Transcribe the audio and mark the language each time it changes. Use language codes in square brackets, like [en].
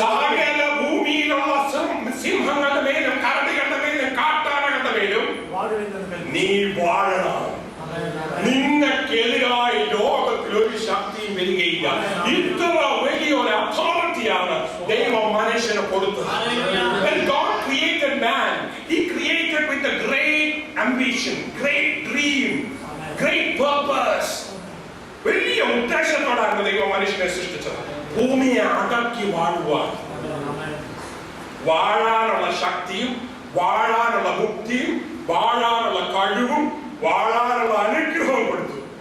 [ml] സകല ഭൂമിയിലുള്ള സിംഹങ്ങളുടെ മേലും കരടികളുടെ മേലും കാട്ടാനകളുടെ മേലും നീ വാഴണം. നിങ്ങൾക്കെതിരായി ലോകത്തിൽ ഒരു ശക്തിയും വരികയില്ല. ഇത്ര വലിയൊരു അതോറിറ്റിയാണ് ദൈവം മനുഷ്യന് കൊടുത്തത്. [en] When God created man, He created with a great ambition, great dream, great purpose. [ml] വലിയ ഉദ്ദേശത്തോടാണ് ദൈവം മനുഷ്യനെ സൃഷ്ടിച്ചത്. ഭൂമിയെ അടക്കി വാഴുവാൻ, വാഴാനുള്ള ശക്തിയും വാഴാനുള്ള മുക്തിയും വാഴാനുള്ള കഴിവും വാഴാനുള്ള അനുഗ്രഹവും കൊടുത്തു.